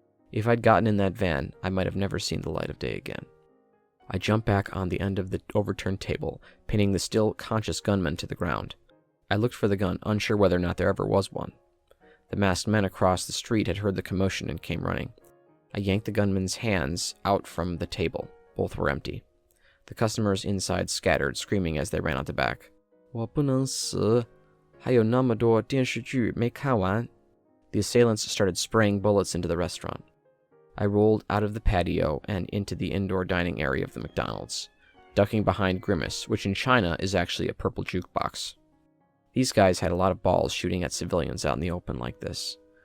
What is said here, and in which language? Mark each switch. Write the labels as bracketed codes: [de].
[en] If I'd gotten in that van, I might have never seen the light of day again. I jumped back on the end of the overturned table, pinning the still conscious gunman to the ground. I looked for the gun, unsure whether or not there ever was one. The masked men across the street had heard the commotion and came running. I yanked the gunman's hands out from the table. Both were empty. The customers inside scattered, screaming as they ran out the back. [zh] 我不能死，还有那么多电视剧没看完. [en] The assailants started spraying bullets into the restaurant. I rolled out of the patio and into the indoor dining area of the McDonald's, ducking behind Grimace, which in China is actually a purple jukebox. These guys had a lot of balls shooting at civilians out in the open like this.